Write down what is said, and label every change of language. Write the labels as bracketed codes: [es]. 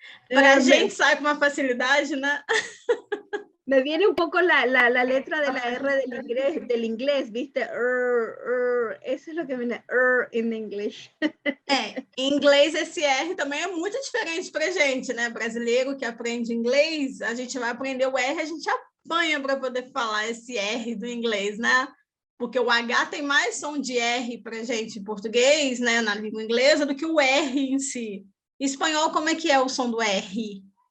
[pt] Para a gente sai com uma facilidade, né? [es] Me viene un poco la letra de la R del inglés, ¿viste? Eso es lo que viene, [en] in English. [pt] Em inglês esse R também é muito diferente para a gente, né? Brasileiro que aprende inglês, a gente vai aprender o R, a gente apanha para poder falar esse R do inglês, né? Porque o H tem mais som de R para a gente em português, né? Na língua inglesa, do que o R em si. Em espanhol, como é que é o som do R?